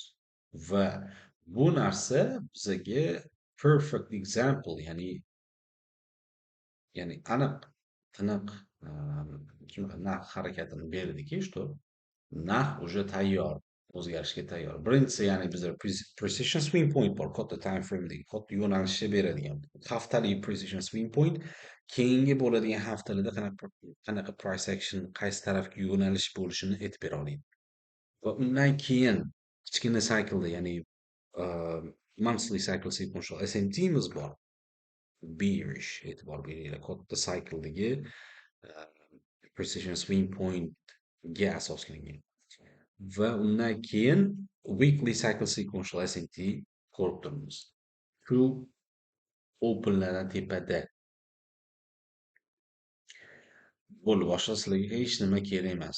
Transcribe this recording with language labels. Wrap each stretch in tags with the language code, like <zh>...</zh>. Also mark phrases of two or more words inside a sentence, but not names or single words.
<uz>Va bu narsa bizaga</uz> <en>perfect example,</en> <uz>ya'ni aniq tiniq narx harakatini berdiki, что narx уже tayyor, o'zgarishga tayyor. Birinchisi, ya'ni bizda</uz> <en>precision swing point</en> <uz>bor, katta</uz> <en>time frame'dagi</en> <uz>katta yo'nalishni beradigan haftalik</uz> <en>precision swing point,</en> <uz>keyingi bo'ladigan haftalarda qanaqa</uz> <en>price action</en> <uz>qaysi tarafga yo'nalish bo'lishini aytib bera oladi. Va undan keyin kichkina cycleda, ya'ni</uz> <en>monthly cycle sequential SMT'miz</en> <uz>bor. Bearish, e'tibor beringlar, katta cycledagi</uz> <en>precision swing point</en> <uz>ga asoslangan. Va undan keyin</uz> <en>weekly cycle sequential SMT</en> <uz>ko'rib turibmiz. Shu openlardan tepada bo'lib boshqa sizlarga hech nima kerak emas.</uz>